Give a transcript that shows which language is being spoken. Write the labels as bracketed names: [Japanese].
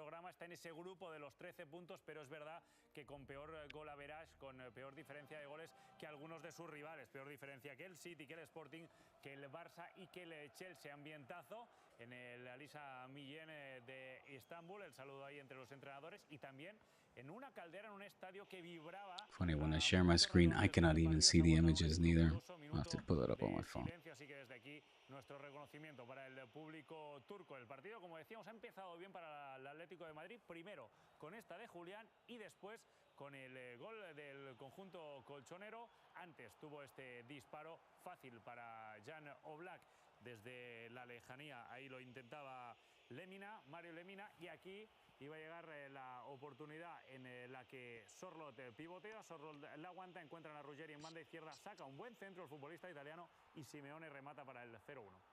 [Spanish] Está en ese grupo de los 13 puntos, pero es verdad que con peor gol average, con peor diferencia de goles que algunos de sus rivales, peor diferencia que el City, que el Sporting, que el Barça y que el Chelsea. Ambientazo en el Alisa Millén de Estambul, el saludo ahí entre los entrenadores y también en una caldera en un estadio que vibraba. [English] Funny, when I share my screen, I cannot even see the images neither. I'll have to pull it up on my phone. [Spanish] Así que desde aquí nuestro reconocimiento para el público turco. El partido, como decíamos, ha empezado bien para el Atlético de Madrid, primero con esta de Julián y después con el gol del conjunto colchonero. Antes tuvo este disparo fácil para Jan Oblak desde la lejanía, ahí lo intentaba Mario Lemina, y aquí iba a llegar la oportunidad en la que Sorloth pivotea, Sorloth la aguanta, encuentra a Ruggeri en banda izquierda, saca un buen centro el futbolista italiano y Simeone remata para el 0-1.